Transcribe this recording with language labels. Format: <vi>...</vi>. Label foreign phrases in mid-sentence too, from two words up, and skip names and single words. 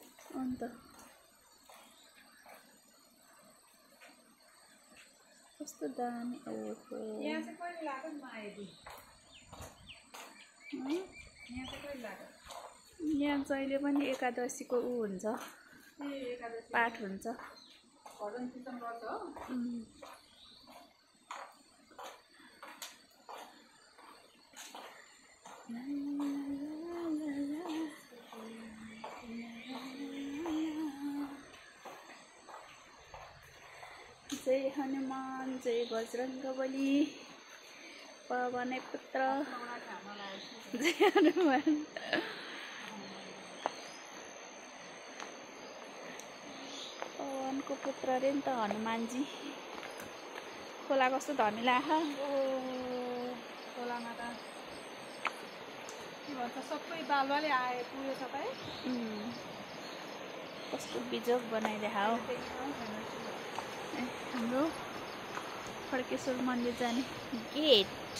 <ne>अन्त कस्तो दामी। ओहो, यहाँ चाहिँ कहिले लाग्यो नि माएदी? यहाँ चाहिँ कहिले लाग्यो? यहाँ जहिले पनि एकादशीको ऊ हुन्छ, पाठ हुन्छ। भजन कीर्तन गर्छ हो? जय हनुमान जय बजरंगबली पवन पुत्र जय हनुमान। पवनको पुत्र रे नि त हनुमानजी। खोला कस्तो धमिला आहा। खोलामा त के भन्छ सबै बालुवाले आए पुग्यो छ त है। कस्तो बिजोग बनाइदिएको हो। हाम्रो खड्केश्वर मन्दिर जाने गेट।</ne>